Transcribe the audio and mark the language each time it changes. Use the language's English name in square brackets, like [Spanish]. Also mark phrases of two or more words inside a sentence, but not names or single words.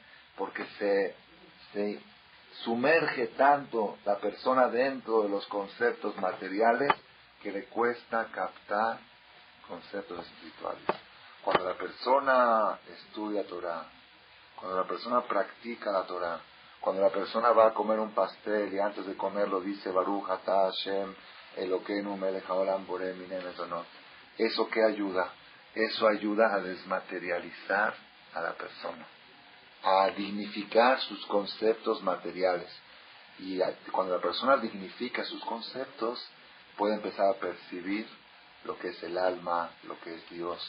[Spanish] Porque se sumerge tanto la persona dentro de los conceptos materiales que le cuesta captar conceptos espirituales. Cuando la persona estudia Torah, cuando la persona practica la Torah, cuando la persona va a comer un pastel y antes de comerlo dice [Hebrew] ברוך אתה השם אלוקינו מלך העולם בורא מיני מזונות, [Spanish] ¿eso qué ayuda? Eso ayuda a desmaterializar a la persona, a dignificar sus conceptos materiales. Y cuando la persona dignifica sus conceptos, puede empezar a percibir lo que es el alma, lo que es Dios.